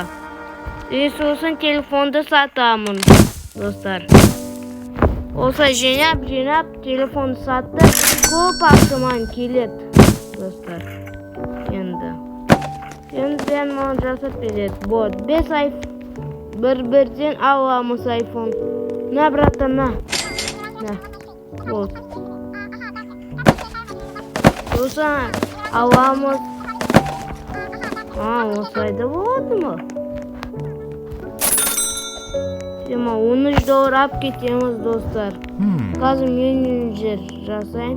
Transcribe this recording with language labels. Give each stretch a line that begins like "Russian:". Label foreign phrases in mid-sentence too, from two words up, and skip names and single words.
Kazakh: И сосын телефонды сатамын, достар. Осылай жинап, телефон сатып, көп ақшаман келеді, достар. Енді маған жасап береді. Вот, 5 айфон. Бірден аламыз айфон.
Russian: На, братан, на. Вот.
Kazakh: Сосын аламыз. Осылай да болады ма? $13 алып кетеміз, достар. Қазір менеджер жасаймыз.